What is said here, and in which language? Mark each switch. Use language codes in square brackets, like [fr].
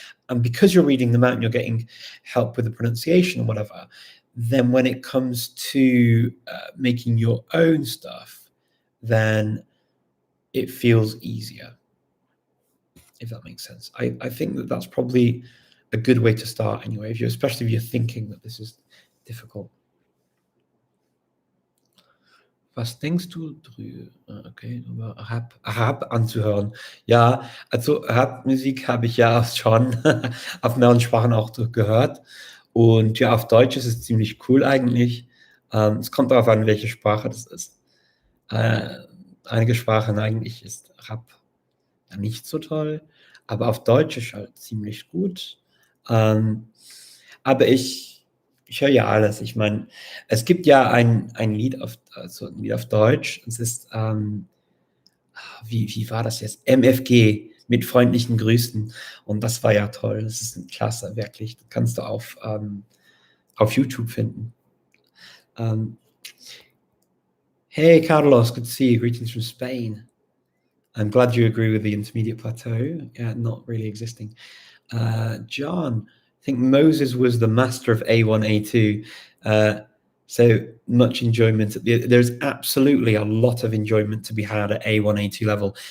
[en] And because you're reading them out and you're getting help with the pronunciation or whatever, then when it comes to making your own stuff, then it feels easier, if that makes sense. I think that that's probably a good way to start anyway, especially if you're thinking that this is difficult. [de] Was denkst du drüber? Okay, über Rap anzuhören. Ja, also Rapmusik habe ich ja schon auf mehreren Sprachen auch gehört. Und ja, auf Deutsch ist es ziemlich cool eigentlich. Es kommt darauf an, welche Sprache das ist. Einige Sprachen eigentlich ist Rap ja nicht so toll, aber auf Deutsch ist halt ziemlich gut. Aber ich höre ja alles. Ich meine, es gibt ja ein Lied auf Deutsch. Es ist, wie war das jetzt? MFG, mit freundlichen Grüßen. Und das war ja toll. Das ist klasse, wirklich. Das kannst du auf YouTube finden. [en] Hey, Carlos, good to see you. Greetings from Spain. I'm glad you agree with the intermediate plateau. Yeah, not really existing. John, I think Moses was the master of A1, A2. So much enjoyment. There's absolutely a lot of enjoyment to be had at A1, A2 level.